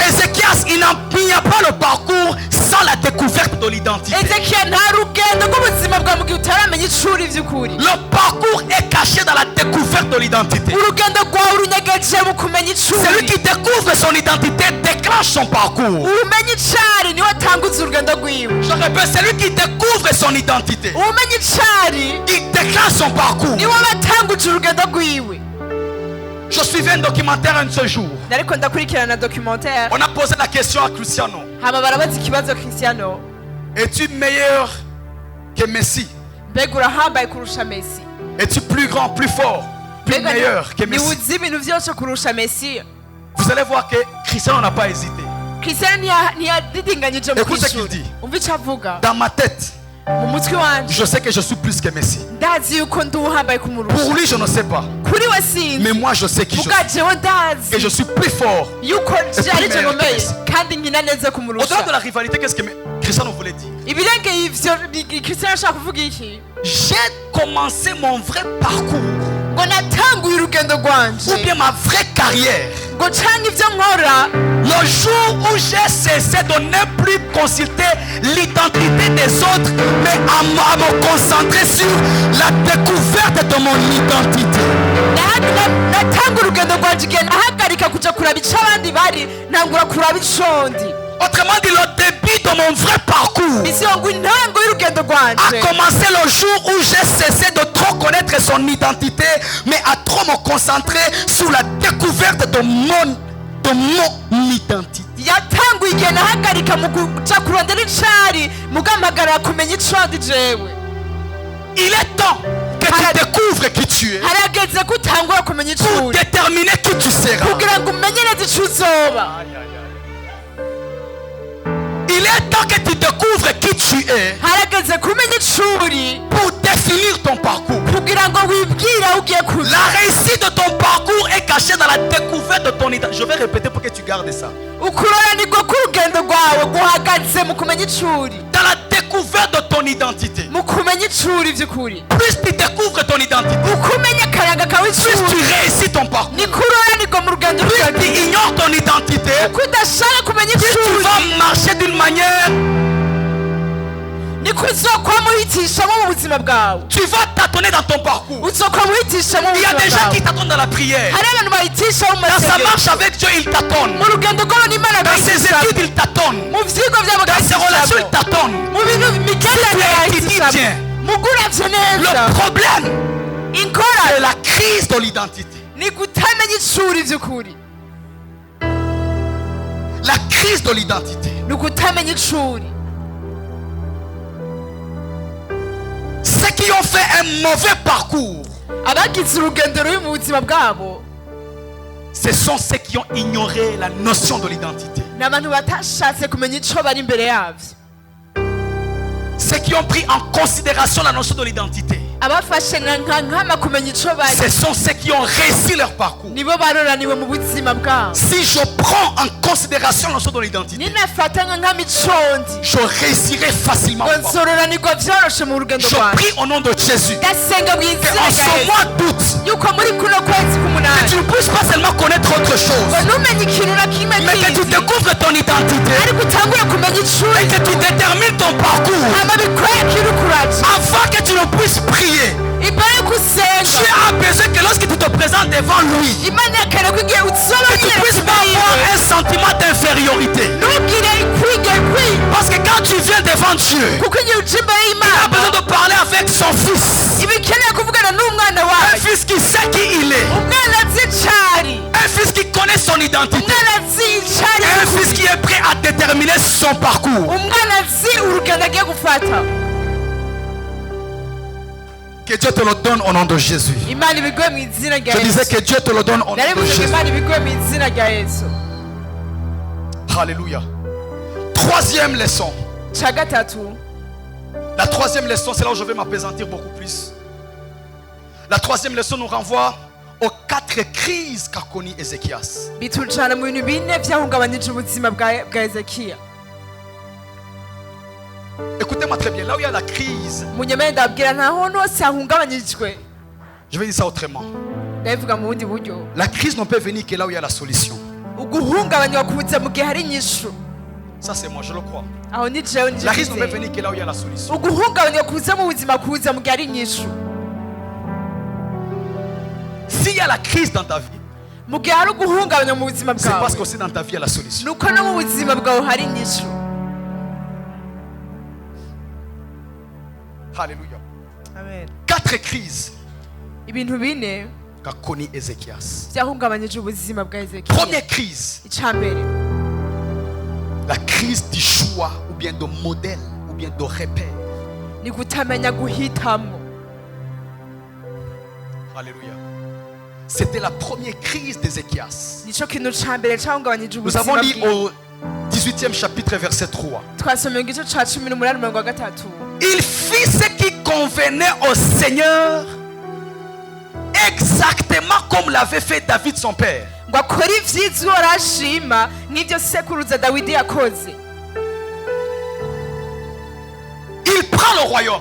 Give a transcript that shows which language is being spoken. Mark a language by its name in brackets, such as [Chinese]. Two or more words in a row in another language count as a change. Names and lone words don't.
[French] Ézéchias, il n'y a pas le parcours sans la découverte de l'identité. [Rundi] Hezekiya nta rugendo rw'ubuzima bwawe mu gihe utaramenya icuri vy'ukuri. [French] Le parcours est caché dans la découverte de l'identité. [Rundi] urugendo rwawe runyegeje mu kumenya [French] Celui [Rundi] icuri. [French] qui découvre son identité déclenche son parcours. [Rundi] umenya icari niwe watanguza urugendo rwiwe. [French] Je répète, celui qui découvre son identité, [Rundi] umenya icari [French] il déclenche son parcours. [Rundi] niwe watanguje urugendo rwiwe. [French] Je suivais un documentaire un de ce jour. [Rundi] nariko ndakurikirana documentaire [French] On a posé la question à Cristiano. [Rundi] hama barabaza ikibazo Cristiano, [French] Es-tu meilleur que Messi? [Rundi] mbega urahambaye kurusha Messi? [French] Es-tu plus grand, plus fort, plus [Rundi] Mbega [French] meilleur que Messi? [Rundi] niwuzi ibintu vyose kurusha Messi? [French] Vous allez voir que Cristiano n'a pas hésité. [Rundi] Cristiano ntiyadidinganyije mu [French] Écoute ce qu'il [Rundi] kwishura. [French] dit. [Rundi] umva ico avuga. [French] Dans ma tête, [Rundi] mu mutwe wanje [French] je sais que je suis plus que Messi. [Rundi] ndazi yuko ndi uhambaye kumurusha. [French] Pour lui, je ne sais pas. [Rundi] kuri we sinzi, [French] Mais moi, je sais qui je suis. [Rundi] muga jewe [French] Et [Rundi] ndazi [French] je suis plus fort. [Rundi] yuko je ari je [French] meilleur que [Rundi] nkomeye [French] Messi. [Rundi] kandi nkina neza kumurusha. [French] Au-delà de la rivalité, qu'est-ce que Cristiano voulait dire? [Rundi] ibirengeye ivyo Cristiano ashaka kuvuga iki? [French] J'ai commencé mon vrai parcours, [Rundi] ngo natanguye urugendo [French] ou [Rundi] rwanje, [French] bien ma vraie carrière, [Rundi] ngo canke ivyo nkora [French] le jour où j'ai cessé de ne plus consulter l'identité des autres, mais à me concentrer sur la découverte de mon identité. [Rundi] natanga urugendo rwanje igihe nahagarika kuja kuraba ico abandi bari ntangura kuraba ico ndi. [French] Autrement dit, le début de mon vrai parcours [Rundi] bisiyo ngo intango y'urugendo [French] a [Rundi] rwanje [French] commencé le jour où j'ai cessé de trop connaître son identité, mais à trop me concentrer sur la découverte de mon identité. [Rundi] yatanguye igihe nahagarika mu kuja kurondera icari mugampagarara kumenya ico ndi jewe. [French] Il est temps que tu découvres qui tu es [Rundi] harageze ko utangura kumenya ico [French] pour [Rundi] uri [French] déterminer qui tu seras. [Rundi] kugira ngo umenye neza ico uzoba. [French] Il est temps que tu découvres qui tu es [Rundi] harageze kumenya ico uri [French] pour définir ton parcours. [Rundi] kugira ngo wibwire aho ugiye kuja. [French] La réussite de ton parcours est cachée dans la découverte de ton identité. Je vais répéter pour que tu gardes ça. [Rundi] ukuroranirwa k'urugendo rwawe guhagaze mu kumenya ico uri, [French] Dans la découverte de ton identité. [Rundi] mu kumenya ico uri vy'ukuri. [French] Plus tu découvres ton identité, [Rundi] uko umenya akaranga kawe ico [French] plus tu [Rundi] uri [French] réussis ton parcours. [Rundi] niko uroranirwa mu rugendo [French] Plus tu [Rundi] rwawe. [French] ignores ton identité, [Rundi] uko udashaka kumenya [French] plus [Rundi] ico [French] tu [Rundi] uri [French] vas marcher d'une manière [Rundi] niko niko uzokwama uhitishamo mu buzima bwawe. [French] Tu vas tâtonner dans ton parcours. [Rundi] Uzokwama uhitishamo mu [French] Il y a [Rundi] buzima [French] des gens [Rundi] bwawe. [French] qui tâtonnent dans la prière. [Rundi] Hari abantu bahitisha mu [French] Dans sa [Rundi] masengesho. [French] marche avec Dieu, il tâtonne. [Rundi] Mu rugendo rwabo n'Imana [French] Dans ses [Rundi] bahitisha. [French] études, il tâtonne. [Rundi] Mu vyigwa vyabo [French] Dans ses relations, il [Rundi] bahitishamo. [French] tâtonne. [Rundi] Mu bintu imigenderanire [French] étudies [Rundi] bahitishamo. [French] bien. [Rundi] Mu guravye neza. [French] Le problème, c'est [Rundi] Ingorane [French] la crise de l'identité. [Rundi] ni kutamenya icuri vy'ukuri. [French] La crise de l'identité. [Rundi] Ni kutamenya icuri. [French] Ceux qui ont fait un mauvais parcours, [Rundi] Abagize urugendo rubi mu buzima bwabo [French] ce sont ceux qui ont ignoré la notion de l'identité. [Rundi] ni abantu batashatse kumenya ico bari imbere yavyo. [French] Ceux qui ont pris en considération la notion de l'identité, [Rundi] Abafashe nkama kumenya ico bari [French] ce sont ceux qui ont réussi leur parcours. [Rundi] nibo baroraniwe mu buzima bwabo. [French] Si je prends en considération la notion de l'identité, [Rundi] Ninafata nkama icondi [French] je réussirai facilement. [Rundi] ngo nzororanirwa vyoroshe mu rugendo [French] Je [Rundi] rwanje. [French] prie au nom de Jésus [Rundi] Ndasenga mu [French] que [Rundi] izina [French] en [Rundi] rya [French] ce [Rundi] Yesu [French] mois d'août, [Rundi] yuko muri kuno kwezi [French] que [Rundi] k'umunani [French] tu ne puisses pas seulement connaître autre chose, [Rundi] ngo ntumenye ikintu na kimwe [French] mais que tu [Rundi] kizi [French] découvres ton identité [Rundi] ariko utangure kumenya [French] et [Rundi] icuri [French] que tu détermines ton parcours [Rundi] hama bikwereke uri kuraje [French] avant que tu ne puisses prier. [Rundi] imbere yuko usenga. [French] Tu as besoin que lorsque tu te présentes devant lui, [Rundi] Imana yakare ko igihe uzoba [French] que tu [Rundi] ugiye [French] puisses pas avoir [Rundi] kuyiwe [French] un sentiment d'infériorité. [Rundi] ntugire ikwi [French] Parce que quand tu viens devant Dieu, [Rundi] kuko igihe uja imbere [French] il a [Rundi] y'Imana [French] besoin de parler avec son fils. [Rundi] iba ikeneye kuvugana n'umwana [French] Un [Rundi] wayo. [French] fils qui sait qui il est. [Rundi] Umwana azi icari, [French] Un fils qui connaît son identité. [Rundi] umwana azi icari [French] Et un [Rundi] y'ukuri. [French] fils qui est prêt à déterminer son parcours. [Rundi] Umwana azi urugendo agiye gufata. [French] Que Dieu te le donne au nom de Jésus. [Rundi] Imana ibiguhe mu izina rya [French] Je disais [Rundi] Yesu. [French] que Dieu te le donne au nom de [Rundi] Narivuze ngo [French] Jésus. [Rundi] Imana ibiguhe mu izina rya Yesu. [French] Alléluia. Troisième leçon. [Rundi] Ca gatatu, [French] La troisième leçon, c'est là où je vais m'appesantir beaucoup plus. La troisième leçon nous renvoie aux 4 crises qu'a connues Ézéchias. [Rundi] bitujana mu bintu bine vyahungabanije ubuzima bwa Hezekiya. [French] Écoutez-moi très bien. Là où il y a la crise, [Rundi] Munyemere ndabwira nta hantu hose hahungabanijwe. [French] je vais dire ça autrement. [Rundi] Ndabivuga mu bundi buryo. [French] La crise ne peut venir que là où il y a la solution. [Rundi] Uguhungabanywa kuza mu gihe hari inyishu. [French] Ça, c'est moi, je le crois. [Rundi] Aho ni jewe [French] La crise ne peut [Rundi] nje. [French] venir que là où il y a la solution. [Rundi] Uguhungabanywa kuza mu buzima kuza mu gihe hari inyishu. [French] S'il y a la crise dans ta vie, [Rundi] Mu gihe hari uguhungabanywa mu buzima [French] c'est parce [Rundi] bwawe. [French] qu'aussi dans ta vie, il y a la solution. [Rundi] Nuko no mu buzima bwawe hari inyishu. [French] Alléluia. [Rundi] Amen. [French] 4 crises [Rundi] Ibintu bine [French] qu'a connu Ézéchias. [Rundi] byahungabanyije ubuzima bwa Hezekiya. [French] Première crise, [Rundi] Icambere, [French] la crise du choix ou bien de modèle ou bien de repère. [Rundi] ni kutamenya guhitamo. [French] Alléluia. C'était la première crise d'Ézéchias. [Rundi] Nico kintu cambere cahungabanyije [French] Nous avons [Rundi] ubuzima [French] lu [Rundi] bwiwe. [French] au 18e chapitre verset 3. [Rundi] Twasomeye igice ca 18:3. [French] Il fit ce qui convenait au Seigneur exactement comme l'avait fait David son père. [Rundi] ngo akore ivyiza uhoraho ashima nk'ivyo sekuruza Dawidi yakoze. [French] Il prend le royaume.